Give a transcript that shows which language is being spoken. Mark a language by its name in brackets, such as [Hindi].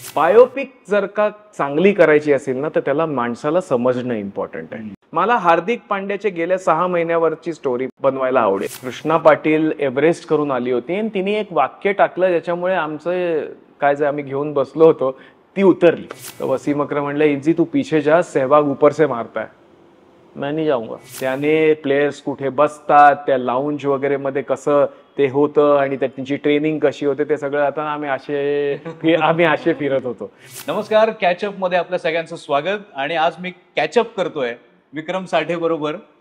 [Marathi] Biopic जर का चांगली करायची असेल ना तर त्याला माणसाला समजणं इम्पॉर्टंट आहे. मला हार्दिक पांड्याचे गेल्या 6 महिन्यावरची स्टोरी बनवायला आवडेल. कृष्णा पाटील एव्हरेस्ट करून आली होती आणि तिने एक वाक्य टाकलं ज्याच्यामुळे आमचं काय जे आम्ही घेऊन बसलो होतो ती उतरली. तर वसीम अकरम म्हणलं, [Hindi] इजी तू पीछे जा, सहवाग ऊपर से मारता है, मैं नहीं जाऊंगा. [Marathi] त्याने प्लेयर्स कुठे बसतात, त्या लाऊंज वगैरे मध्ये कसं ते होतं आणि त्यांची ट्रेनिंग कशी होते ते सगळं आता आम्ही असे फिरत होतो. नमस्कार, कॅचअप मध्ये आपल्या सगळ्यांचं स्वागत. आणि आज मी कॅचअप करतोय विक्रम साठे बरोबर.